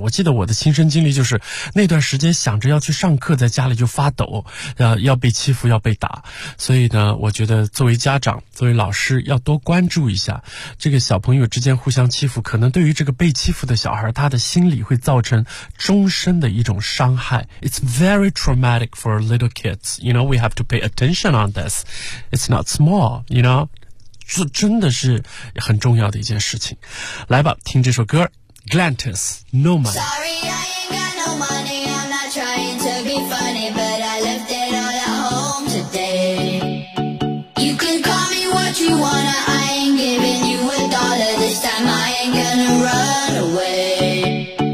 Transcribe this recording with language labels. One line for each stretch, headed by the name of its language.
Chinese: 我记得我的亲身经历就是，那段时间想着要去上课，在家里就发抖，要被欺负，要被打。所以呢，我觉得作为家长，作为老师，要多关注一下这个小朋友之间互相欺负，可能对于这个被欺负的小孩，他的心理会造成终身的一种伤害。
English: It's very traumatic for little kids. You know, we have to pay attention on this. It's not small, you know.
Chinese: 这真的是很重要的一件事情。来吧，听这首歌 Glantis, No Money.
English: Sorry, I ain't got no money. I'm not trying to be funny, but I left it all at home today. You can call me what you wanna, I ain't giving you a dollar. This time I ain't gonna run away.